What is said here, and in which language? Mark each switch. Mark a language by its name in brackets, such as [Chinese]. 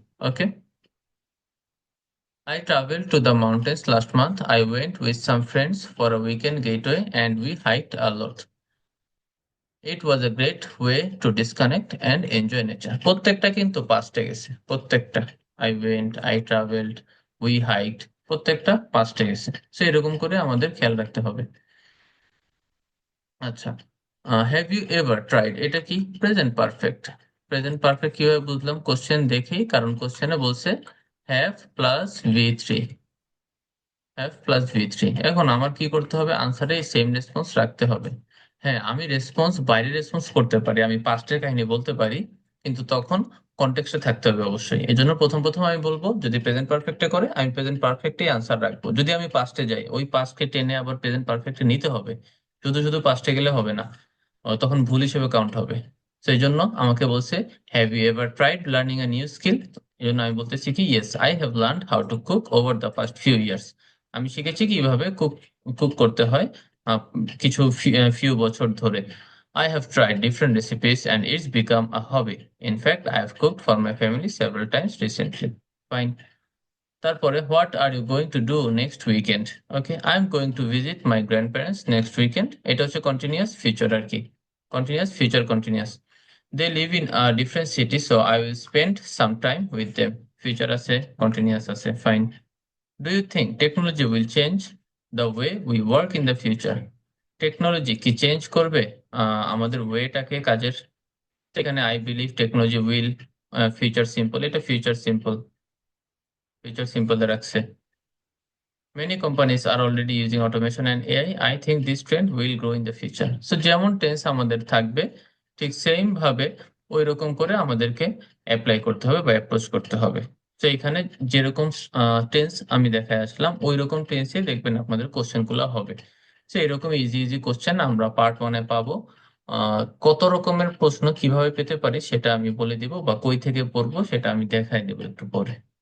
[English] Okay, I traveled to the mountains last month. I went with some friends for a weekend getaway and we hiked a lot. It was a great way to disconnect and enjoy nature. [Bangla] প্রত্যেকটা কিন্তু পাস্টে গেছে, প্রত্যেকটা। [English] I went, I traveled, we hiked, [Bangla] প্রত্যেকটা পাস্টে গেছে। So এরকম করে আমাদের খেয়াল রাখতে হবে। আচ্ছা, [English] have you ever tried, [Bangla] এটা কি প্রেজেন্ট পারফেক্ট। প্রেজেন্ট পারফেক্ট কিভাবে বুঝলাম? কোশ্চেন দেখেই, কারণ কোশ্চেনে বলছে হ্যাভ প্লাস V3, F+V3। এখন আমার কি করতে হবে? আনসারে সেম রেসপন্স রাখতে হবে। হ্যাঁ, আমি রেসপন্স বাইরে রেসপন্স করতে পারি, আমি পাস্টের কাহিনী বলতে পারি, কিন্তু তখন কনটেক্সটে থাকতে হবে অবশ্যই। এই জন্য প্রথম প্রথম আমি বলবো যদি প্রেজেন্ট পারফেক্টে করে আমি প্রেজেন্ট পারফেক্টেই আনসার রাখবো। যদি আমি পাস্টে যাই ওই পাস্টকে টেনে আবার প্রেজেন্ট পারফেক্টে নিতে হবে, শুধু শুধু পাস্টে গেলে হবে না, তখন ভুল হিসেবে কাউন্ট হবে। সেই জন্য আমাকে বলছে [English] have you ever tried learning a new skill, [Bangla] এই জন্য আমি বলতেছি কি [English] Yes I have learned how to cook over the past few years. [Bangla] আমি শিখেছি কিভাবে কুক কুক করতে হয় আহ, কিছু ফিউ বছর ধরে। [English] I have tried different recipes and it's become a hobby. In fact, I have cooked for my family several times recently. Fine. [Bangla] তারপরে [English] What are you going to do next weekend? Okay, I am going to visit my grandparents next weekend. [Bangla] এটা হচ্ছে continuous future আর কি, continuous future continuous. [English] They live in different city so I will spend some time with them. [Bangla] Future আছে, continuous আছে, [English] Fine. Do you think technology will change the way we work in the future? [Bangla] Technology কি change করবে আমাদের ওয়েটাকে কাজের? এখানে [English] I believe technology will, [Bangla] future simple, এটা future simple, future simple রাখছে। [English] Many companies are already using automation and AI. I think this trend will grow in the future. [Bangla] So যেমন tense আমাদের থাকবে ঠিক সেম ভাবে ওই রকম করে আমাদেরকে অ্যাপ্লাই করতে হবে বা অ্যাপ্রোচ করতে হবে। তো এখানে যেরকম টেন্স আমি দেখায় আসলাম ওই রকম টেন্সে দেখবেন আপনাদের কোশ্চেন গুলো হবে। তো এরকম ইজি ইজি কোশ্চেন আমরা পার্ট 1-এ পাবো। কত রকমের প্রশ্ন কিভাবে পেতে পারি সেটা আমি বলে দিব, বা কই থেকে পড়বো সেটা আমি দেখাই দেবো একটু পরে।